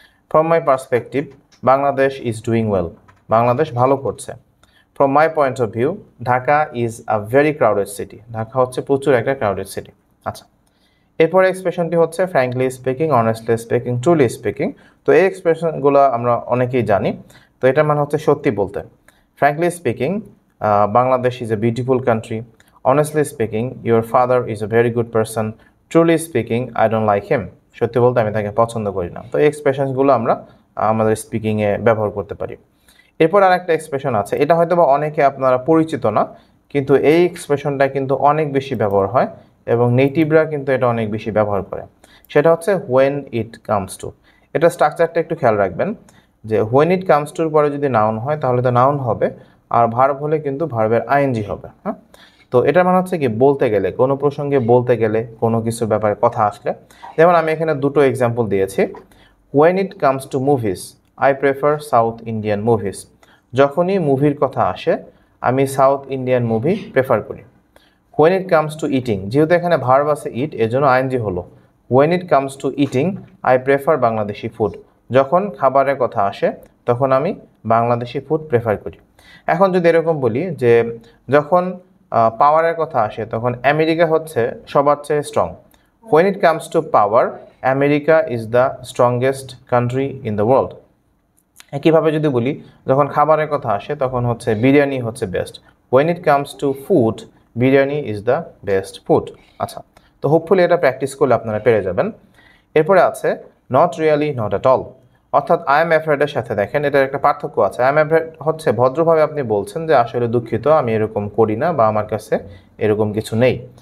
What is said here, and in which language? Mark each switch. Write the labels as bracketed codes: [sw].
[en] from my perspective Bangladesh is doing well, [bn] Bangladesh ভালো করছে। [en] from my point of view Dhaka is a very crowded city, [bn] Dhaka হচ্ছে প্রচুর একটা crowded city. আচ্ছা, এরপরে এক্সপ্রেশনটি হচ্ছে frankly speaking, honestly speaking, truly speaking. তো এই এক্সপ্রেশনগুলো আমরা অনেকেই জানি। তো এটার মানে হচ্ছে সত্যি বলতে। [en] Frankly speaking, Bangladesh is a beautiful country. Honestly speaking, your father is a very good person. Truly speaking, I don't like him. [bn] সত্যি বলতে আমি তাকে পছন্দ করি না। তো এই এক্সপ্রেশনসগুলো আমরা আমাদের স্পিকিংয়ে ব্যবহার করতে পারি। এরপর আরেকটা এক্সপ্রেশন আছে, এটা হয়তো বা অনেকে আপনারা পরিচিত না, কিন্তু এই এক্সপ্রেশনটা কিন্তু অনেক বেশি ব্যবহার হয় এবং নেটিভরা কিন্তু এটা অনেক বেশি ব্যবহার করে। সেটা হচ্ছে when it comes to। এটা স্ট্রাকচারটা একটু খেয়াল রাখবেন যে when it comes to পরে যদি নাউন হয় তাহলে তো নাউন হবে, আর ভার্ব হলে কিন্তু ভার্বের আইএনজি হবে। হ্যাঁ, তো এটার মানে হচ্ছে কি বলতে গেলে, কোনো প্রসঙ্গে বলতে গেলে, কোনো কিছুর ব্যাপারে কথা আসলে। যেমন আমি এখানে দুটো এক্সাম্পল দিয়েছি। [en] when it comes to movies, I prefer south Indian movies. [bn] যখনই মুভির কথা আসে আমি সাউথ ইন্ডিয়ান মুভি প্রেফার করি। [en] when it comes to eating, [bn] যেহেতু এখানে ভার্ব আছে ইট, এজন্য আইএনজি হলো। [en] when it comes to eating, I prefer Bangladeshi food. [bn] যখন খাবারের কথা আসে তখন আমি বাংলাদেশি ফুড প্রেফার করি। এখন যদি এরকম বলি যে যখন পাওয়ারের কথা আসে তখন আমেরিকা হচ্ছে সবার চেয়ে strong. [en] when it comes to power, America is the strongest country in the world। [bn] একইভাবে যদি বলি যখন খাবারের কথা আসে তখন হচ্ছে বিরিয়ানি হচ্ছে best. [en] when it comes to food, biryani is the best food. [bn] আচ্ছা, তো হোপফুলি এটা প্র্যাকটিস করলে আপনারা পেরে যাবেন। এরপরে আছে not really, not at all. অর্থাৎ আই এম অ্যাফ্রেডের সাথে দেখেন এটার একটা পার্থক্য আছে। আই এম অ্যাফ্রেড হচ্ছে ভদ্রভাবে আপনি বলছেন যে আসলে দুঃখিত, আমি এরকম করি না বা আমার কাছে এরকম কিছু নেই।